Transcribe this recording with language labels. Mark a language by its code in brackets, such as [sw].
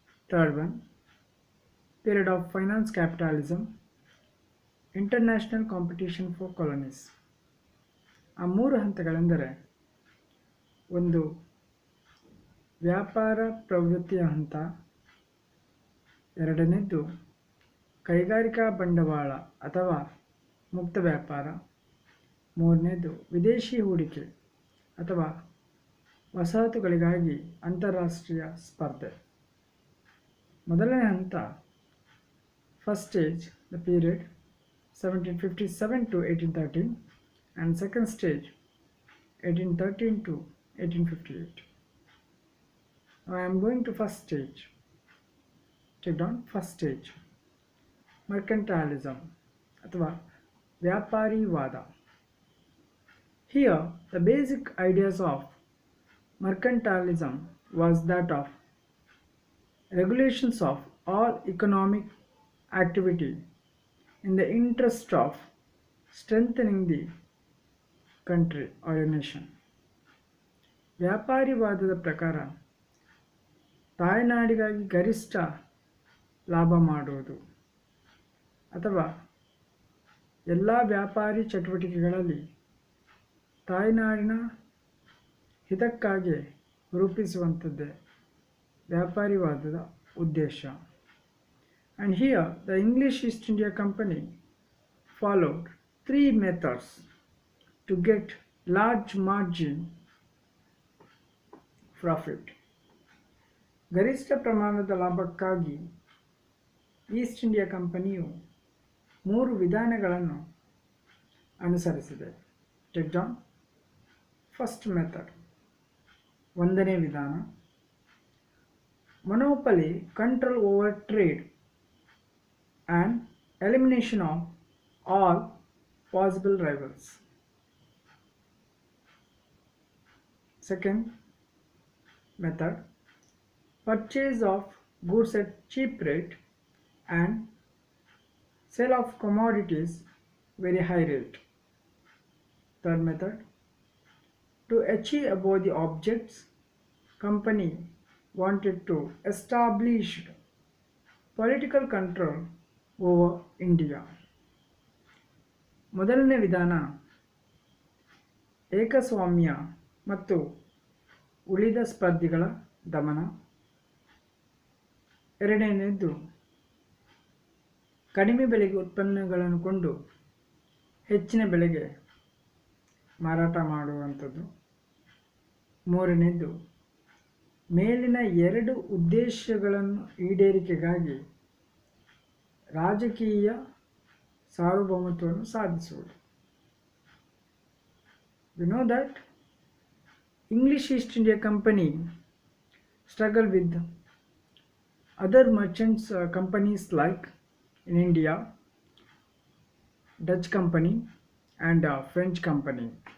[en] Third one, period of finance capitalism, international competition for colonies. [kn] ಆ 3 ಹಂತಗಳೆಂದರೆ, ಒಂದು ವ್ಯಾಪಾರ ಪ್ರವೃತ್ತಿಯ ಹಂತ, ಎರಡನೇದ್ದು ಕೈಗಾರಿಕಾ ಬಂಡವಾಳ ಅಥವಾ ಮುಕ್ತ ವ್ಯಾಪಾರ, ಮೂರನೇದು ವಿದೇಶಿ ಹೂಡಿಕೆ ಅಥವಾ ವಸಾಹತುಗಳಿಗಾಗಿ ಅಂತಾರಾಷ್ಟ್ರೀಯ ಸ್ಪರ್ಧೆ. ಮೊದಲನೇ ಹಂತ, [en] First stage, the period 1757 to 1813, and second stage 1813 to 1858. Now I am going to first stage. Take down first stage, mercantilism [kn] ಅಥವಾ ವ್ಯಾಪಾರಿವಾದ. [en] Here the basic ideas of mercantilism was that of regulations of all economic activity in the interest of strengthening the country or a nation. [kn] ವ್ಯಾಪಾರಿವಾದದ ಪ್ರಕಾರ ತಾಯ್ನಾಡಿಗಾಗಿ ಗರಿಷ್ಠ ಲಾಭ ಮಾಡುವುದು ಅಥವಾ ಎಲ್ಲ ವ್ಯಾಪಾರಿ ಚಟುವಟಿಕೆಗಳಲ್ಲಿ ತಾಯ್ನಾಡಿನ ಹಿತಕ್ಕಾಗಿ ರೂಪಿಸುವಂಥದ್ದೇ ವ್ಯಾಪಾರಿವಾದದ ಉದ್ದೇಶ. [en] And here the English East India Company followed 3 methods to get large margin profit. [kn] ಗರಿಷ್ಠ ಪ್ರಮಾಣದ ಲಾಭಕ್ಕಾಗಿ ಈಸ್ಟ್ ಇಂಡಿಯಾ ಕಂಪನಿಯು 3 ವಿಧಾನಗಳನ್ನು ಅನುಸರಿಸಿದೆ. [en] Take down. First method, [kn] ಒಂದನೇ ವಿಧಾನ, [en] monopoly control over trade and elimination of all possible rivals. Second method, purchase of goods at cheap rate and sale of commodities very high rate. Third method, to achieve above the objects, company wanted to establish political control over India. [kn] ಮೊದಲನೇ ವಿಧಾನ ಏಕಸ್ವಾಮ್ಯ ಮತ್ತು ಉಳಿದ ಸ್ಪರ್ಧಿಗಳ ದಮನ. ಎರಡನೇದು ಕಡಿಮೆ ಬೆಲೆಗೆ ಉತ್ಪನ್ನಗಳನ್ನು ಕೊಂಡು ಹೆಚ್ಚಿನ ಬೆಲೆಗೆ ಮಾರಾಟ ಮಾಡುವಂಥದ್ದು. ಮೂರನೇದು, ಮೇಲಿನ ಎರಡು ಉದ್ದೇಶಗಳನ್ನು ಈಡೇರಿಕೆಗಾಗಿ ರಾಜಕೀಯ ಸಾರ್ವಭೌಮತ್ವವನ್ನು ಸಾಧಿಸುವುದು. [en] We know that English East India Company struggled with other merchants companies like in India, Dutch company and French company.